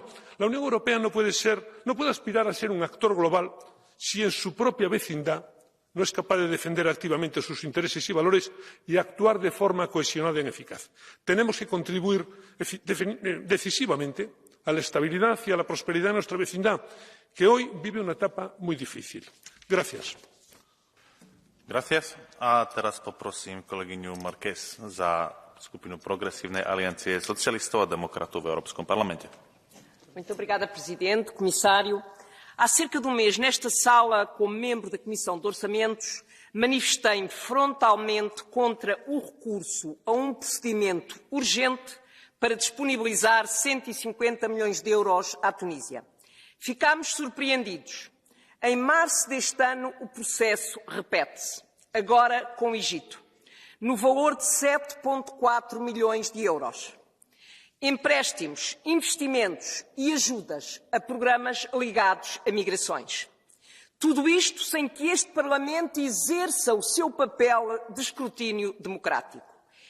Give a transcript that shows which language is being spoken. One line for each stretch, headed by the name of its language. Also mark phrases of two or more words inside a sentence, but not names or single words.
Spanish: La Unión Europea no puede aspirar a ser un actor global si en su propia vecindad no es capaz de defender activamente sus intereses y valores y actuar de forma cohesionada y eficaz. Tenemos que contribuir decisivamente a la estabilidad y a la prosperidad de nuestra vecindad, que hoy vive una etapa muy difícil. Gracias. Gracias.
Slovak: A teraz poprosím kolegyňu Marquez za skupinu Progressívnej aliancie socialistov a demokratov v Európskom parlamente.
Portuguese: Muito obrigada, Presidente, Comissário. Há cerca de um mês, nesta sala, como membro da Comissão de Orçamentos, manifestei-me frontalmente contra o recurso a um procedimento urgente para disponibilizar 150 milhões de euros à Tunísia. Ficámos surpreendidos. Em março deste ano, o processo repete-se, agora com o Egito, no valor de 7,4 milhões de euros. Empréstimos, investimentos e ajudas a programas ligados a migrações. Tudo isto sem que este Parlamento exerça o seu papel de escrutínio democrático.